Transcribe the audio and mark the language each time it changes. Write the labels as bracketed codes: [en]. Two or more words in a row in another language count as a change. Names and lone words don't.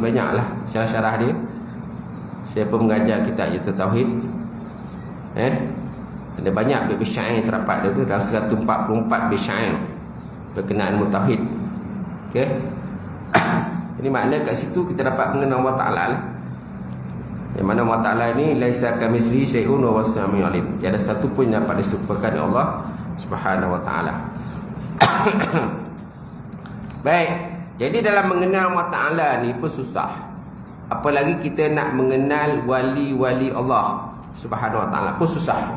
[ms] Banyaklah syarah-syarah dia. Siapa mengajar kitab Jatuh Tauhid, ada banyak bait syair terdapat dia tu, dalam 144 bait syair berkenaan ilmu tauhid. Okey. Ini makna kat situ kita dapat mengenal Allah Ta'ala lah. Yang mana Allah Ta'ala ni [ar] laisa kamitslihi syai'un wa huwas samiul alim. [ms] Tiada satu pun yang dapat diserupakan dengan Allah [ar] Subhanahu wa Ta'ala. [ms] Baik. Jadi dalam mengenal Allah Ta'ala ni pun susah. Apalagi kita nak mengenal wali-wali Allah [ar] Subhanahu wa Ta'ala [ms] pun susah.